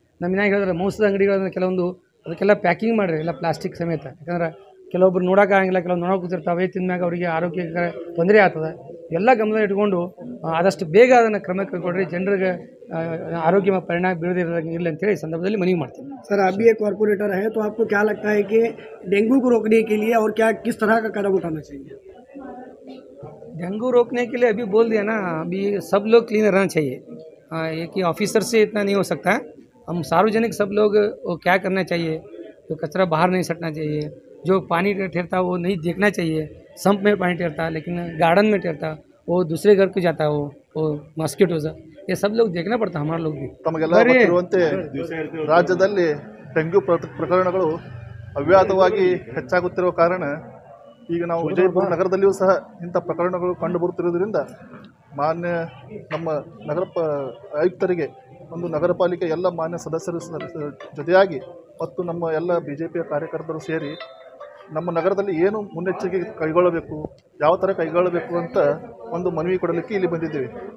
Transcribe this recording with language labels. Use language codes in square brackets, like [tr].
[kn] ನಮ್ಮನ್ನ ಹೇಳಿದ್ರೆ ಮೋಸದ ಅಂಗಡಿಗಳನ್ನ ಕೆಲವೊಂದು ಅದಕ್ಕೆಲ್ಲ ಪ್ಯಾಕಿಂಗ್ ಮಾಡಿರಿ, ಎಲ್ಲ ಪ್ಲಾಸ್ಟಿಕ್ ಸಮೇತ. ಯಾಕಂದ್ರೆ ಕೆಲವೊಬ್ರು ನೋಡೋಕ್ಕಾಗಂಗಿಲ್ಲ, ಕೆಲವೊಂದು ನೋಡೋಕೆ ಕೂತಿರ್ತಾವೆ, ತಿಂದ್ಮ್ಯಾಗ ಅವರಿಗೆ ಆರೋಗ್ಯಕ್ಕೆ ತೊಂದರೆ ಆಗ್ತದೆ. ಎಲ್ಲ ಗಮನ ಇಟ್ಕೊಂಡು ಆದಷ್ಟು ಬೇಗ ಅದನ್ನು ಕ್ರಮ ಕೈಗೊಳ್ರಿ, ಜನರಿಗೆ ಆರೋಗ್ಯ ಪರಿಣಾಮ ಬೀಳದಿರಲಿಲ್ಲ ಅಂತೇಳಿ ಈ ಸಂದರ್ಭದಲ್ಲಿ ಮನವಿ ಮಾಡ್ತೀನಿ. [hi] सर, आप भी एक कॉर्पोरेटर है, तो आपको क्या लगता है कि डेंगू को रोकने के लिए और क्या किस तरह का कदम उठाना चाहिए? डेंगू रोकने के लिए अभी बोल दिया ना, अभी सब लोग क्लीन रहना चाहिए. एक ही ऑफिसर से इतना नहीं हो सकता है. हम सार्वजनिक सब लोग वो क्या करना चाहिए, तो कचरा बाहर नहीं सटना चाहिए, जो पानी ठहरता है वो नहीं देखना चाहिए. संप में पानी ठहरता है लेकिन गार्डन में ठहरता, वो दूसरे घर को जाता है, वो मॉस्किटोज, ये सब लोग देखना पड़ता है. हमारे लोग भी [kn] ತಮಗೆಲ್ಲ ಗೊತ್ತಿರುವಂತೆ ರಾಜ್ಯದಲ್ಲಿ ಡೆಂಗ್ಯೂ ಪ್ರಕರಣಗಳು ಅವ್ಯಾತವಾಗಿ ಹೆಚ್ಚಾಗುತ್ತಿರುವ ಕಾರಣ ಈಗ ನಾವು ವಿಜಯಪುರ ನಗರದಲ್ಲಿಯೂ ಸಹ ಇಂಥ ಪ್ರಕರಣಗಳು ಕಂಡುಬರುತ್ತಿರುವುದರಿಂದ ಮಾನ್ಯ ನಮ್ಮ ನಗರ ಆಯುಕ್ತರಿಗೆ ಒಂದು ನಗರ ಪಾಲಿಕೆ ಎಲ್ಲ ಮಾನ್ಯ ಸದಸ್ಯರು ಜೊತೆಯಾಗಿ ಮತ್ತು ನಮ್ಮ ಎಲ್ಲ BJP ಕಾರ್ಯಕರ್ತರು ಸೇರಿ ನಮ್ಮ ನಗರದಲ್ಲಿ ಏನು ಮುನ್ನೆಚ್ಚರಿಕೆ ಕೈಗೊಳ್ಳಬೇಕು, ಯಾವ ಥರ ಕೈಗೊಳ್ಳಬೇಕು ಅಂತ ಒಂದು ಮನವಿ ಕೊಡಲಿಕ್ಕೆ ಇಲ್ಲಿ ಬಂದಿದ್ದೀವಿ.